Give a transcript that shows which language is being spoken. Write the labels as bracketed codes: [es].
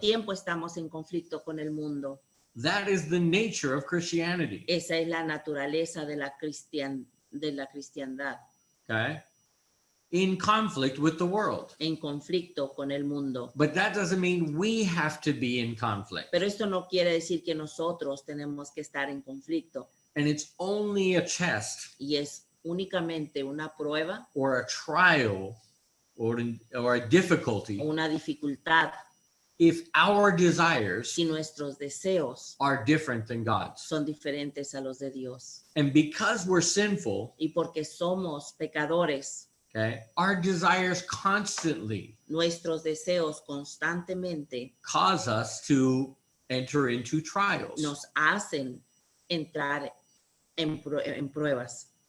[es] tiempo estamos en conflicto con el mundo. [en] That is the nature of Christianity, [es] Esa es la naturaleza de la cristiandad, [en] okay? In conflict with the world. [es] en conflicto con el mundo. [en] But that doesn't mean we have to be in conflict. [es] Pero esto no quiere decir que nosotros tenemos que estar en conflicto. [en] And it's only a test [es] Y es únicamente una prueba [en] or a trial or a difficulty [es] o una dificultad [en] if our desires [es] si nuestros deseos [en] are different than God's. [es] son diferentes a los de Dios. [en] And because we're sinful, [es] Y porque somos pecadores, [en] okay, our desires constantly [es] nuestros deseos constantemente [en] cause us to enter into trials. [es] nos hacen entrar en pruebas.